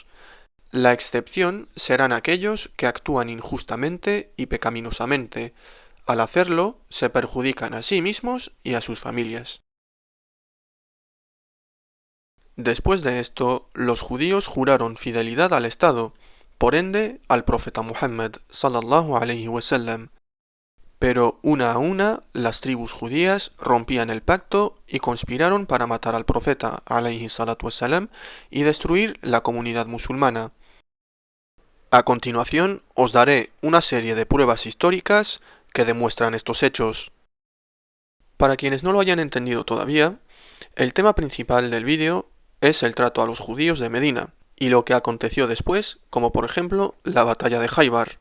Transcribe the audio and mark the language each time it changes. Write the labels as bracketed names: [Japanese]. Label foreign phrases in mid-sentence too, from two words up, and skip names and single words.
[Spanish] La excepción serán aquellos que actúan injustamente y pecaminosamente. Al hacerlo, se perjudican a sí mismos y a sus familias. Después de esto, los judíos juraron fidelidad al Estado, por ende al profeta Muhammad [Arabic] صلى الله عليه وسلم. [Spanish] Pero una a una las tribus judías rompían el pacto y conspiraron para matar al profeta [Arabic] عليه الصلاة والسلام [Spanish] y destruir la comunidad musulmana. A continuación os daré una serie de pruebas históricas que demuestran estos hechos. Para quienes no lo hayan entendido todavía, el tema principal del vídeo es el trato a los judíos de Medina y lo que aconteció después, como por ejemplo la batalla de Jaibar.